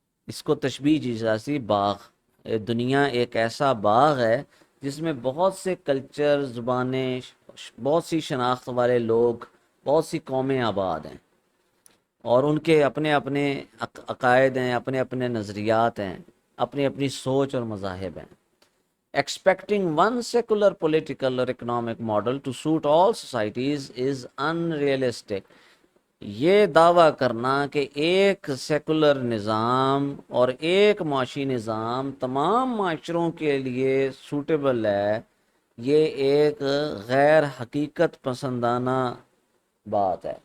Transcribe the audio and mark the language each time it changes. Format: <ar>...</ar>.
<ur>اس کو تشبیہ جیسا باغ. دنیا ایک ایسا باغ ہے جس میں بہت سے کلچر، زبانیں، بہت سی شناخت والے لوگ، بہت سی قومیں آباد ہیں اور ان کے اپنے اپنے عقائد ہیں، اپنے اپنے نظریات ہیں، اپنی اپنی سوچ اور مذاہب ہیں.</ur> <en>Expecting one secular political or economic model to suit all societies is unrealistic.</en> <ur>یہ دعویٰ کرنا کہ ایک سیکولر نظام اور ایک معاشی نظام تمام معاشروں کے لیے سوٹیبل ہے، یہ ایک غیر حقیقت پسندانہ بات ہے.</ur>